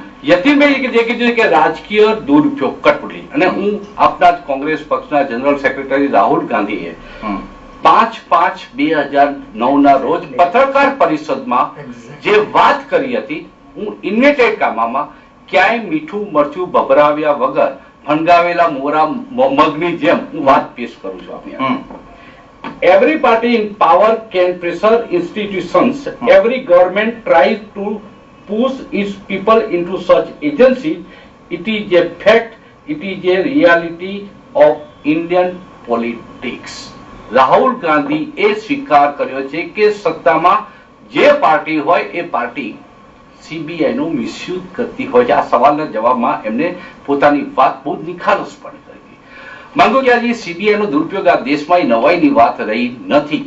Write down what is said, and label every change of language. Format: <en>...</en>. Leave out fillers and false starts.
<gu>યતીનભાઈ જે કીધું કે રાજકીય દુરુપયોગ કટપટી, અને હું આપના કોંગ્રેસ પક્ષના જનરલ સેક્રેટરી રાહુલ ગાંધીએ 5/5/2009 ના રોજ પત્રકાર પરિષદમાં જે વાત કરી હતી, હું ઇન્વેટેડ કામમાં ક્યાંય મીઠું મરચું ભભરાવ્યા વગર ફણગાવેલા મોરા મગની જેમ હું વાત પેશ કરું છું.</gu> <en>Every party in power can pressure institutions. Every government tries to push its people into such agencies. It is a fact. It is a reality of Indian politics.</en> <gu>Rahul Gandhi એ સ્વીકાર કર્યો છે કે સત્તામાં જે પાર્ટી હોય એ પાર્ટી સીબીઆઈ નું misuse કરતી હોય છે. આ સવાલના જવાબમાં એમને પોતાની વાત બહુ નિખાલસપણે કરી. માંગુકિયાજી, સીબીઆઈ નો દુરુપયોગ આ દેશમાં નવાઈની વાત રહી નથી.</gu>